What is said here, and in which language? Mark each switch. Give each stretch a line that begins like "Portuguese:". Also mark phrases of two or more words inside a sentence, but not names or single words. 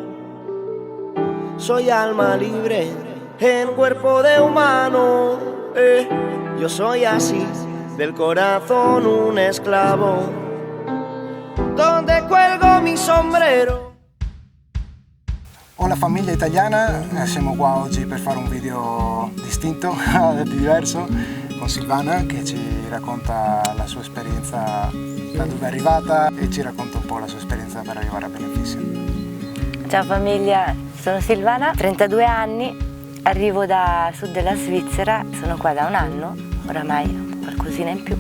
Spanish: Soy alma libre en cuerpo de humano. Yo soy así, del corazón un esclavo, donde cuelgo mi sombrero.
Italian: Hola famiglia italiana, siamo qua oggi per fare un video distinto, diverso, con Silvana che ci racconta la sua esperienza da dove è arrivata e ci racconta un po' la sua esperienza per arrivare a Beneficio. Ciao famiglia, sono Silvana, 32 anni, arrivo da sud della Svizzera, sono qua da un anno, oramai qualcosina in più.